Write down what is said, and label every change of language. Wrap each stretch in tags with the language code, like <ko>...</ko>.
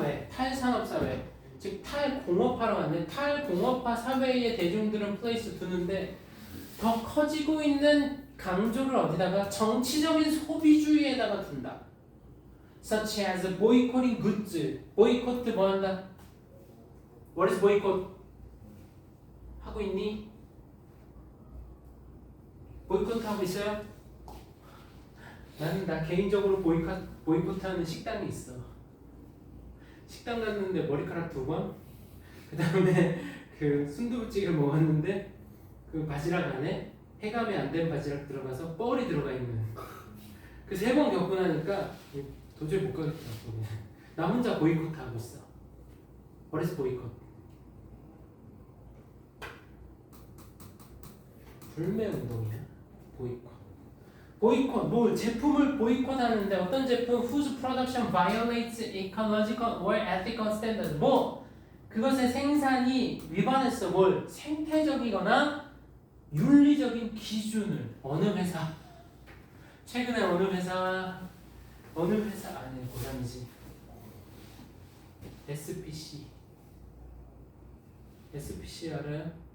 <ko>탈산업사회. 즉 탈공업화로 갔는데 탈공업화 사회의 대중들은 플레이스 두는데 더 커지고 있는 강조를 어디다가? 정치적인 소비주의에다가 둔다.</ko> <en>Such as boycotting goods.</en> <ko>보이콧 뭐 한다?</ko> <en>What is boycott?</en> <ko>하고 있니? 보이콧 하고 있어요? 나 개인적으로 보이콧하는 식당이 있어. 식당 갔는데 머리카락 2번, 그 다음에 그 순두부찌개를 먹었는데 그 바지락 안에 해감이 안 된 바지락 들어가서 뻘이 들어가 있는. 그 3번 겪고 나니까 도저히 못 가겠더라고. 나 혼자 보이콧 하고 있어.</ko> <en>What is 보이콧?</en> <ko>불매 운동이야. 보이콧. 보이콧, 뭐 제품을 보이콧하는데 어떤 제품</ko> <en>whose production violates ecological or ethical standards.</en> <ko>뭐 그것의 생산이 위반했어. 뭘 생태적이거나 윤리적인 기준을. 어느 회사? 최근에 어느 회사 아니 고량지 SPC 알아요?</ko>